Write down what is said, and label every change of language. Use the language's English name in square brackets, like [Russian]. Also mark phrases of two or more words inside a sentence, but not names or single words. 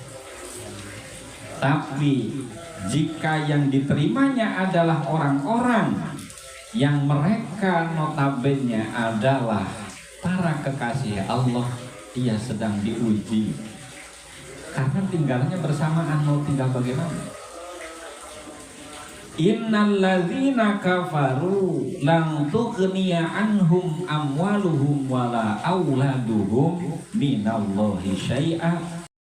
[Indonesian] Tapi jika yang diterimanya adalah orang-orang yang mereka notabene adalah para kekasih Allah, ia sedang diuji. Karena tinggalnya bersamaan, mau tinggal bagaimana? [Arabic] إن الذين كفروا لن تغني عنهم أموالهم ولا أولادهم من الله شيئا